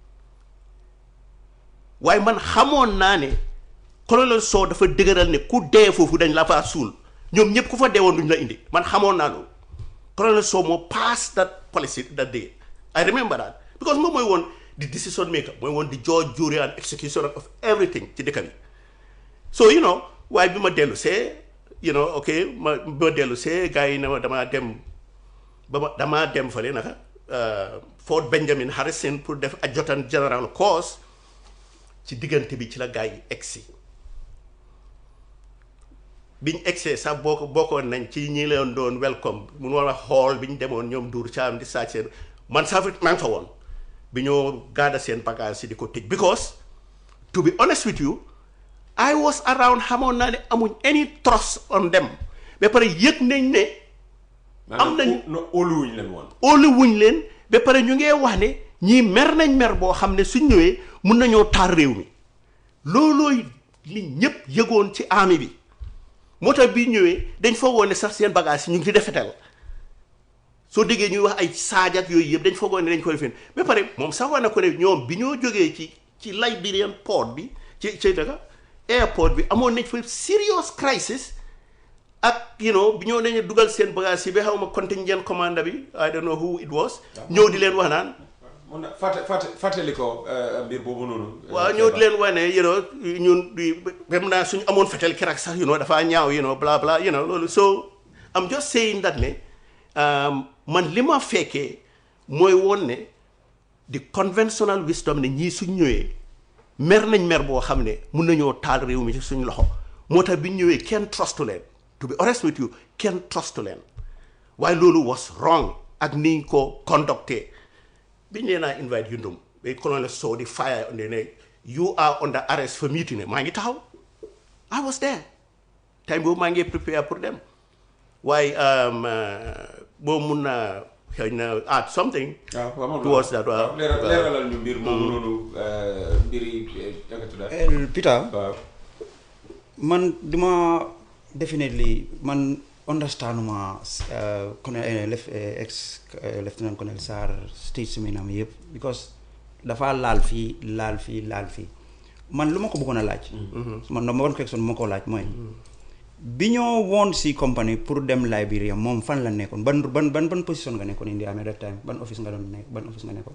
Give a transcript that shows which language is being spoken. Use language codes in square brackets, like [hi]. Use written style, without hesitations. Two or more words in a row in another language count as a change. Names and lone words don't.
[wo] waaye man xamoon naa ne colonel Sow dafa dëgëral ne ku dee foofu dañ la faa suul ñoom ñëpp ku fa deewoon duñ la indi man xamoon naa loolu colonel Sow moo [en] pass that policy that day I remember that because [wo] moom mooy woon [en] the decision maker [wo] mooy woon [en] the judge jury and executioner of everything [wo] ci dëkk bi so waaye bi ma dellu see ma dellu see gars yi ne ma damaa dem fële naka Fort Benjamin Harrison pour def [en] adjutant general course [wo] ci diggante bi ci la gars yi egsi biñ egsee sax bokkoon nañ ci ñi leen doon welcome mun war a xool bi ñu demoon ñoom duur caam di sàcc seen man sax maa ngi fa woon bi ñoo gaada seen bagage si di ko tëj [en] because to be honest with you I was around [wo] xamoon naa ne amuñ [en] any trust on them [wo] ba pare yëg nañ ne am nañ óoluwuñ leen ba pare ñu ngee wax ne ñii mer nañ mer boo xam ne suñ ñëwee mun nañoo taal réew mi loolooy li ñëpp yëgoon ci army bi moo tax bi ñëwee dañ foogoon ne sax seen bagage yi ñu ngi ci defetal soo déggee ñuy wax ay saaj ak yooyu yëpp dañ foogoon ne dañ ko defeen ba pare moom sax wax na ko ne ñoom bi ñoo jógee ci Liberian port bi ci daka airport bi amoon nañ fa [en] serious crisis [wo] ak bi ñoo dañu dugal seen bagage yi ba xaw ma contingent commander bi [en] I don't know who it was [wo] ñëw di leen wax naan fàttali ko mbir boobu noonu. waaw ñoo di leen wax ne ñun même naa suñu amoon fetel keroog sax dafaa ñaaw bla bla loolu [en] so I'm just saying that [wo] ne man li ma fekkee mooy woon ne di [en] conventional wisdom [wo] ne ñii suñ ñëwee mer nañ mer boo xam ne mun nañoo taal réew mi ci suñ loxo moo tax bi ñu ñëwee kenn trustu leen [en] to be honest with you [wo] kenn trustu leen waaye loolu [en] was wrong [wo] ak niñ ko conducté biñ leen a invite Yundum ba colonel Sow di fire ne [en] you are under arrest for mutiny [wo] maa ngi taxaw [en] I was there [wo] time boobu maa ngi prepare pour dem waaye boo mun naa xëy na [en] add something towards that [wo] waaw leeralal ñu mbir moomu noonu mbiri Peter man duma definitely man understanduma colonel ex lieutenant colonel Sarr statement am yëpp because dafa laal fii man lu ma ko bëggoon a laaj man [en] number one question [wo] bu ma ko laaj mooy bi ñoo woon si compagnie pour dem Liberia moom fan la nekkoon ban position nga nekkoon indi amee [en] that time [wo] ban office nga nekkoon